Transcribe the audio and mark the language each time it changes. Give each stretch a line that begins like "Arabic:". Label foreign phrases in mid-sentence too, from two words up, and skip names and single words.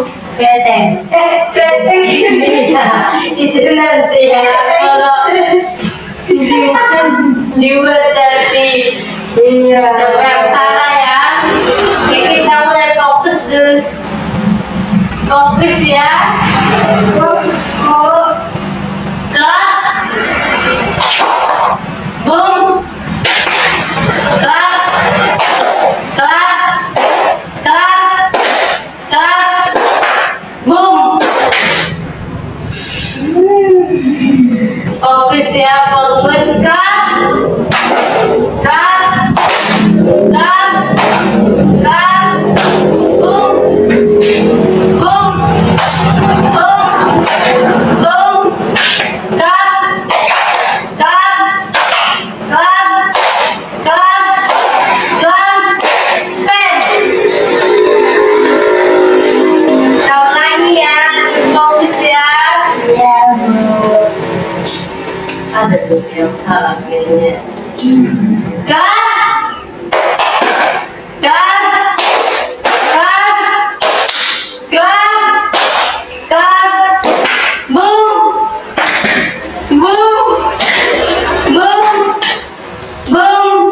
Indonesian: Peteng. Peteng. Iya, itu nanti ya. Kalau dibuat nanti. Iya. Siapa yang salah ya? Oke, kita mulai fokus dulu. Fokus ya. Klaps. Boom. Klaps. Klaps. Klaps. Klaps. Boom. Fokus ya, fokus. Klaps. Klaps. Klaps. Klaps. Boom. Boom. Boom. Boom. Klaps. Klaps. Klaps. Klaps. Klaps. Pen. Tahu lagi ya, fokus ya. Iya, Bu. Ada tuh yang salah kayaknya. Klaps. Klaps. Klaps. Klaps. Klaps. Boom. Boom. Boom. Boom.